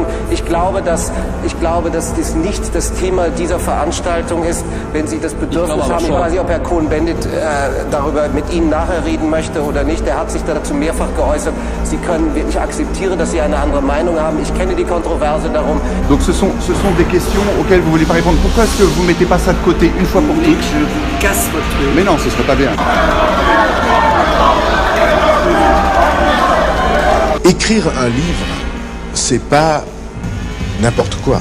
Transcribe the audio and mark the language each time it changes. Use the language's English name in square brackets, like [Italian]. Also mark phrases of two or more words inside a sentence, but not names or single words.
[German] Ich glaube, dass dies nicht das Thema dieser Veranstaltung ist. Wenn Sie das Bedürfnis haben, ich weiß nicht, ob Herr Cohn-Bendit darüber mit Ihnen nachher reden möchte oder nicht. Er hat sich dazu mehrfach geäußert. Ich akzeptiere, dass Sie eine andere Meinung haben. Ich kenne die Kontroverse darum. [French] Donc ce sont des questions auxquelles vous voulez pas répondre. Pourquoi est-ce que vous mettez pas ça de côté une fois pour toutes? Je vous casse votre truc. Mais non, ce serait pas bien. Écrire un livre, c'est pas n'importe quoi.